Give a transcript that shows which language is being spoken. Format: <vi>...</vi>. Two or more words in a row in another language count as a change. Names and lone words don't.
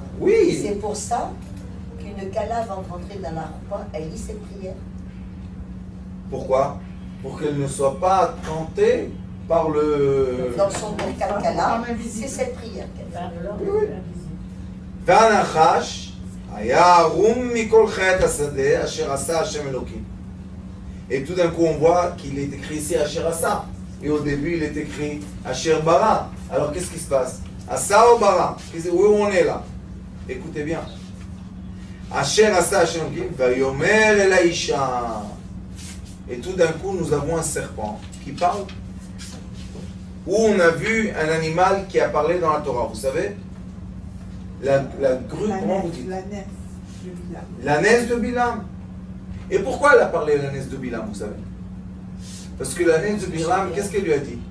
<fr>Oui. C'est pour ça qu'une Kala, avant de rentrer dans la roupa, elle lit cette prière. Pourquoi? Pour qu'elle ne soit pas tentée par le... Dans son Kala, c'est cette prière qu'elle fait.</fr> <he>והנחש היה ערום מכל חית השדה אשר עשה ה' אלוקים.</he> <fr>Et tout d'un coup, on voit qu'il est écrit ici</fr> <he>אשר עשה.</he> <fr>Et au début, il est écrit</fr> <he>אשר ברא.</he> <fr>Alors, qu'est-ce qui se passe? Asa ou bara? Où on est là? Écoutez bien.</fr> <he>אשר עשה ה' אלוקים ויאמר אל האשה.</he> <fr>Et tout d'un coup, nous avons un serpent qui parle. Où on a vu un animal qui a parlé dans la Torah. Vous savez? La grue, comment vous dites? La naisse de Bilam. La naisse de Bilam. Et pourquoi elle a parlé la naisse de Bilam, vous savez? Parce que la naisse de Bilam, qu'est-ce qu'elle lui a dit?</fr>